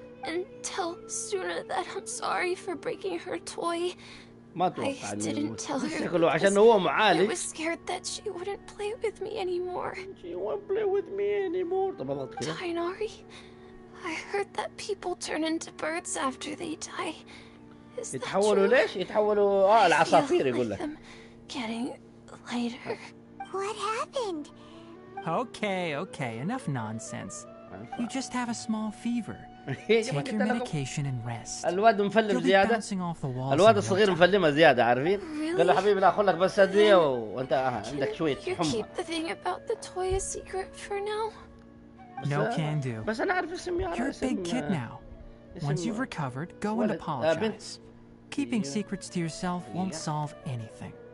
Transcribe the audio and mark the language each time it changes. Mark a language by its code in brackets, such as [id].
[en] And tell Suna that I'm sorry for breaking her toy. I didn't tell her [ar] عشان هو معالج. [en] I was scared that she wouldn't play with me anymore. She won't play with me anymore. Tainari, I heard that people turn into birds after they die. Is that [ar] يتحولوا [en] true? [ar] ليش؟ يتحولوا العصافير يقول لك. [en] Getting lighter. What happened? Okay, enough nonsense. You just have a small fever. Take your medication and rest. [ar] الواد مفلم زيادة. الواد الصغير مفلمة زيادة عارفين؟ قال له حبيبي لا خذ لك بس أدوية وأنت عندك شوية حمى. [en] Keep the thing about the toy a secret for now. No can do. [ar] بس أنا أعرف اسم يارا. [en] You're a big kid now. Once you've recovered, go and apologize. Keeping secrets to yourself won't solve anything.